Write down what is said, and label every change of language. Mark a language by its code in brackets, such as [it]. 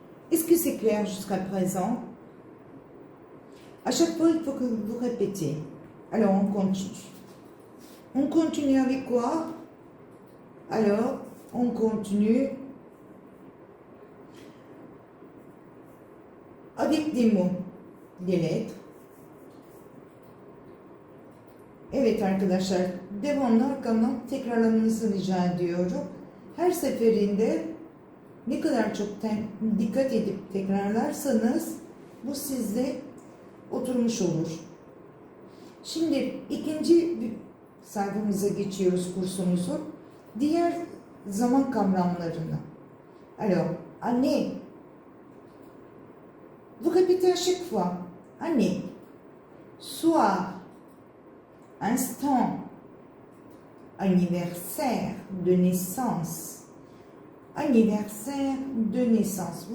[fr] Est-ce que c'est clair jusqu'à présent? À chaque fois, il faut que vous répétiez. Alors, on continue. On continue avec quoi? Alors, on continue avec des mots, des lettres. [tr] Evet arkadaşlar, devamlı arkamdan tekrarlamanızı rica ediyorum. Her seferinde ne kadar çok dikkat edip tekrarlarsanız bu sizde oturmuş olur. Şimdi ikinci sayfamıza geçiyoruz kursumuzu. Diğer zaman kavramlarını. [fr] Alors, année. Vous répétez à chaque fois. Année. Soir. Instant, anniversaire de naissance, anniversaire de naissance.